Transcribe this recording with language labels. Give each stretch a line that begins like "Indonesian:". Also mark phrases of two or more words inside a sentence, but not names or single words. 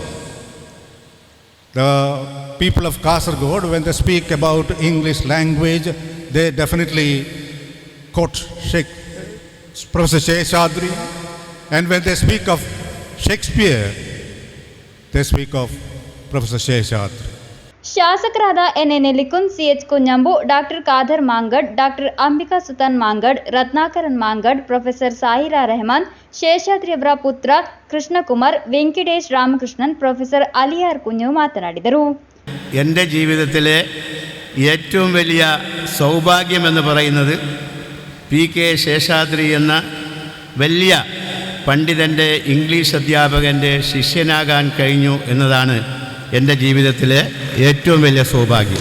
English: The people of Kasaragod, when they speak about English language, they definitely quote Professor Sheshadri, and when they speak of Shakespeare, they speak of Professor Sheshadri.
Kannada: ಶಾಸಕರಾದ ಎನ್ಎನ್ ಲಿಕುನ್, ಸಿಎಚ್ ಕುഞ്ഞಂಬು, ಡಾಕ್ಟರ್ ಖಾದರ್ ಮಾಂಗಡ್, ಡಾಕ್ಟರ್ ಅಂಬಿಕಾ ಸುತನ್ ಮಾಂಗಡ್, ರತ್ನಾಕರನ್ ಮಾಂಗಡ್, ಪ್ರೊಫೆಸರ್ ಸಾಹಿರಾ ರೆಹಮಾನ್, ಶೇಷಾದ್ರಿಯವರ ಪುತ್ರ ಕೃಷ್ಣಕುಮಾರ್, ವೆಂಕಟೇಶ್ ರಾಮಕೃಷ್ಣನ್, ಪ್ರೊಫೆಸರ್ ಅಲಿಯಾರ್ ಕುഞ്ഞു മാತನಾಡಿದರು.
Malayalam: എൻ്റെ ജീവിതത്തിലെ ഏറ്റവും വലിയ സൗഭാഗ്യമെന്ന് പറയുന്നത് പി കെ ശേഷാദ്രി എന്ന വലിയ പണ്ഡിതൻ്റെ ഇംഗ്ലീഷ് അധ്യാപകൻ്റെ ശിഷ്യനാകാൻ കഴിഞ്ഞു എന്നതാണ് എൻ്റെ ജീവിതത്തിലെ ഏറ്റവും വലിയ സൗഭാഗ്യം.